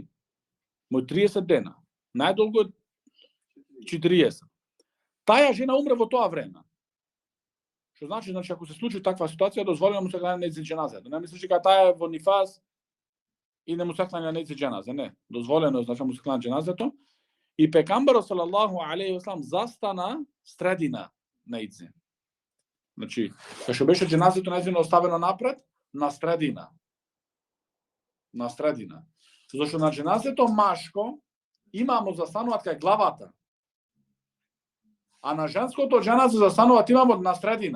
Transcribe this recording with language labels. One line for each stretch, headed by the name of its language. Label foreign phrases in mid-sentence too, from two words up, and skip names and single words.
Macedonian: Може 30 дена. Најдолго 40. Таја жена умре во тоа време. Што значи ако се случи таква ситуација, дозволено му се кланя нејзи џеназа. Не мислиш дека таа е во нифас и не му се кланя нејзи џеназа, не. Дозволено е значи му се кланя џеназето. И пекамберот
Arabic: صلى الله عليه وسلم
Macedonian: застана средина нејзи. Значи, кога беше џеназето нејзино оставено напред, на средина. Зашто на џеназето машко имамо застануваат кај главата. А на женското џеназе застануваат имамо на средина.